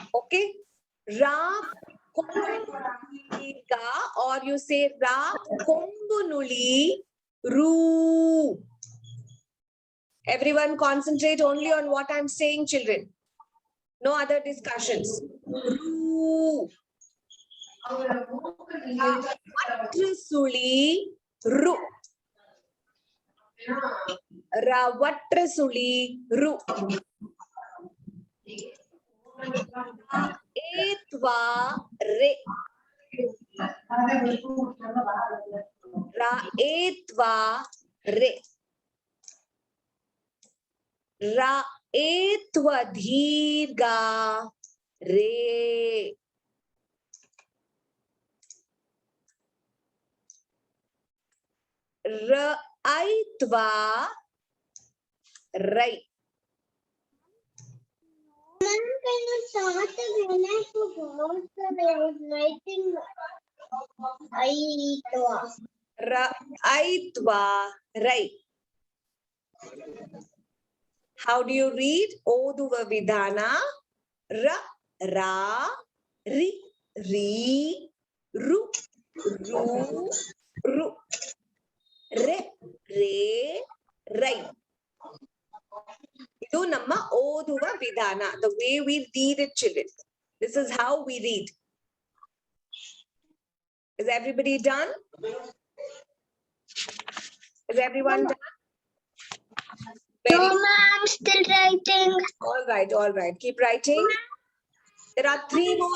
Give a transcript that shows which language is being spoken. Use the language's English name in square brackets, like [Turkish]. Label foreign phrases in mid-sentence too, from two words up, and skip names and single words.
[English] Okay? [Kannada] ರ ಕುಂಬಳಿಕ, [English] or you say [Kannada] ರ ಕುಂಬಳಿ ರು. [English] Everyone concentrate only on what I'm saying, children. No other discussions. Ru. [Kannada] ಸುಳಿ ರು. ರ ಒತ್ತು ಸುಳಿ ರು. ಎತ್ವ ರೆ. ರ ಎತ್ವ ರೆ. ರ ಎತ್ವ ದೀರ್ಘ ರೇ. ರ ಐತ್ವ ರೈ. [English] Ma'am, can you start again? I forgot that I was writing [Kannada] ರ ಐತ್ವ ರೈ. [English] How do you read? [Kannada] ಓದುವ ವಿಧಾನ. ರ ರಾ ರಿ ರೀ, ರು, ರೂ, ರೃ. ರೆ, ರೇ, Rai. ಇದು ನಮ್ಮ ಓದುವ ವಿಧಾನ. [English] The way we read it, children. This is how we read. Is everybody done? Is everyone done? No, Very ma'am, still writing. all right, all right. Keep writing. There are three more.